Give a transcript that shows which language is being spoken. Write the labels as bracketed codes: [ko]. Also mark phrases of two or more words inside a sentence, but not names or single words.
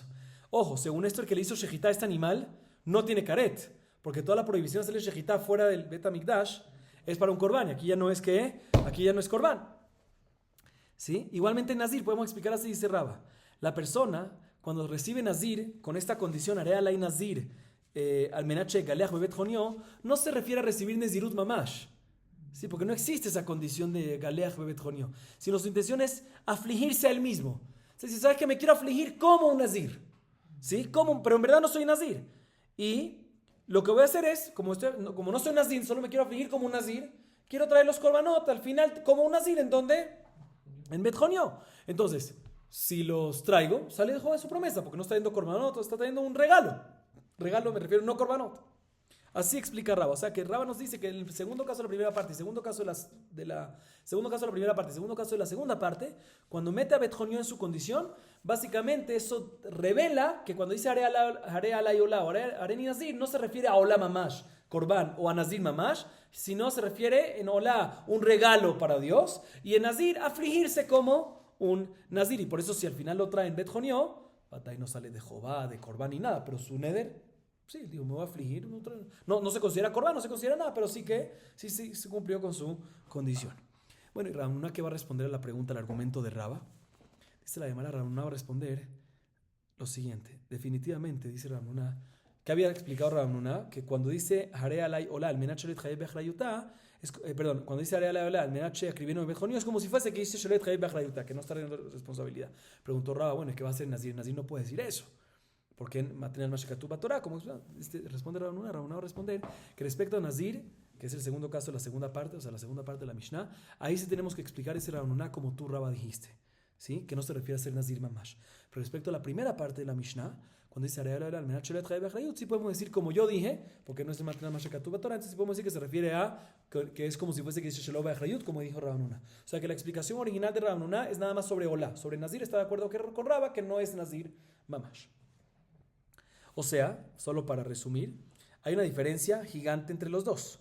[es] Ojo, según esto, el que le hizo shejitá a este animal no tiene caret, porque toda la prohibición de hacerle shejitá fuera del Bet HaMikdash es para un corbán, y aquí ya no es corbán. ¿Sí? Igualmente Nazir, podemos explicar así, dice Raba. La persona, cuando recibe Nazir, con esta condición, [he] הרי עלי נזיר על מנת שאגלח בבית חוניו, [es] no se refiere a recibir [he] נזירות ממש. [es] ¿Sí? Porque no existe esa condición de [he] שאגלח בבית חוניו, [es] sino su intención es afligirse a él mismo. O sea, si sabes que me quiero afligir como un Nazir, ¿sí? Pero en verdad no soy Nazir. Y lo que voy a hacer es, como no soy Nazir, solo me quiero afligir como un Nazir, quiero traer los korbanot al final como un Nazir, ¿en dónde? En Bet Jonio. Entonces, si los traigo, sale de su promesa, porque no está trayendo korbanot, está trayendo un regalo. Regalo me refiero, no korbanot. Así explica Raba. O sea que Raba nos dice que en el segundo caso de la primera parte, segundo caso de la primera parte, segundo caso de la segunda parte, cuando mete a Bet Jonio en su condición, básicamente eso revela que cuando dice [he] הרי עלי עולה [es] o [he] הריני נזיר, [es] no se refiere a [he] עולה ממש, [es] korban, o a [he] נזיר ממש, [es] sino se refiere en ola un regalo para Dios, y en Nazir afligirse como un Nazir. Y por eso si al final lo trae en Bet Jonio, Batay no sale de Jobá, de korban ni nada, pero su neder, sí, digo, me voy a afligir. No se considera korban, no se considera nada, pero sí que sí se cumplió con su condición. Bueno, y Rav Nuna, ¿qué va a responder a la pregunta, al argumento de Raba? Dice la Gemara, Rav Nuna va a responder lo siguiente. Definitivamente, dice Rav Nuna, que había explicado Rav Nuna, que cuando dice [he] הרי עלי עולה על מנת שלא אתחייב באחריותה, [es] cuando dice [he] הרי עלי עולה על מנת שאקריבנו בבית חוניו, [es] es como si fuese que dice [he] שלא אתחייב באחריותה, [es] que no está teniendo responsabilidad. Preguntó Raba, bueno, ¿qué va a hacer Nazir? Nazir no puede decir eso. Porque en material Mashekatú Torah, como responde Rav Nuna va a responder que respecto a Nazir, que es el segundo caso de la segunda parte, o sea, la segunda parte de la Mishnah, ahí sí tenemos que explicar ese Rav Nuna como tú, Raba, dijiste, ¿sí? Que no se refiere a ser [he] נזיר ממש. [es] Pero respecto a la primera parte de la Mishnah, cuando dice [he] על מנת שלא אתחייב באחריות, [es] sí podemos decir como yo dije, porque no es el material Mashekatú Torah, entonces sí podemos decir que se refiere a que es como si fuese que dice [he] שלא באחריות, [es] como dijo Rav Nuna. O sea, que la explicación original de Rav Nuna es nada más sobre Olá. Sobre Nazir está de acuerdo con Raba, que no es [he] נזיר ממש. [es] O sea, solo para resumir, hay una diferencia gigante entre los dos.